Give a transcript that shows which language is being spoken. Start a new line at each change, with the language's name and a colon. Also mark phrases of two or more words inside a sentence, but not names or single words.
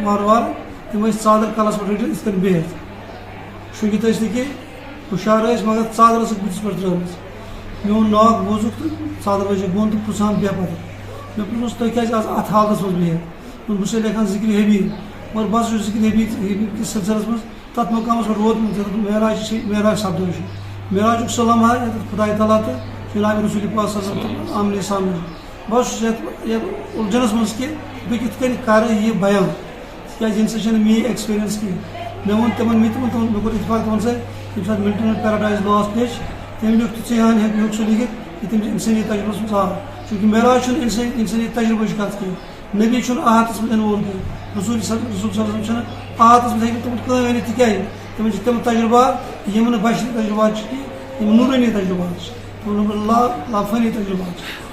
Kashmiri: وارٕ وارٕ تِم ٲسۍ ژادر کلس پٮ۪ٹھ رٔٹِتھ یِتھ کٔنۍ بِہِتھ شوٗنٛگِتھ ٲسۍ نہٕ کینٛہہ ہُشار ٲسۍ مگر ژادر ٲسٕکھ بٕتھِس پٮ۪ٹھ ترٲومٕژ میون ناک بوٗزُکھ تہٕ ژادر وٲجِکھ بۄن تہٕ پرٛژھان بیٚہہ پتہٕ مےٚ پرٛژھُس تُہۍ کیازِ آز اتھ حالتس منٛز بِہِتھ بہٕ چھُسے لیکھان ذِکرِ حبیٖب مگر بہٕ ہسا چھُس ذِکرِ حبیٖب کِس سلسلس منٛز تتھ مقامس پٮ۪ٹھ ووتمُت یتھ معراج سپدان چھُ معراجُک سُہ لمحہ یتھ خۄداے تعالیٰ تہٕ جناب رسوٗلِ پاک
Arabic: صلی اللہ علیہ وسلم
Kashmiri: آمنے سامنے بہٕ چھُس یتھ اُلجھنس منٛز کہِ بہٕ کِتھ کٔنۍ کرٕ یہِ بیان تِکیازِ ییٚمہِ سۭتۍ چھنہٕ میٲنۍ ایٚکٕسپیٖرینس کینٛہہ مےٚ ووٚن تِمن مےٚ کوٚر اتفاق تِمن سۭتۍ ییٚمہِ ساتہٕ مِلٹن پیراڈایز لاس لیٚچھ تٔمۍ لیوٚکھ تِژھٕے ہن ہیوٚک سُہ لیکھِتھ یہِ تٔمِس اِنسٲنی تجرُبس منٛز آو چوٗنٛکہِ معراج چھُنہٕ اِنسٲنی تجرُبٕچ کتھ کینٛہہ نبی چھُنہٕ احاتس منٛز اِنوالو کینٛہہ رسوٗل
Arabic: صلی اللہ علیہ وسلم
Kashmiri: چھُنہٕ احاتس منٛز ہیٚکہِ تِمن کٕہٕنۍ ؤنِتھ تِکیازِ تِمن چھِ تِم تجرُبات یِم نہٕ بشری تجرُبات چھِ کینٛہہ یِم نوٗرٲنی تجرُبات چھِ لافٲنی تجرُبات چھِ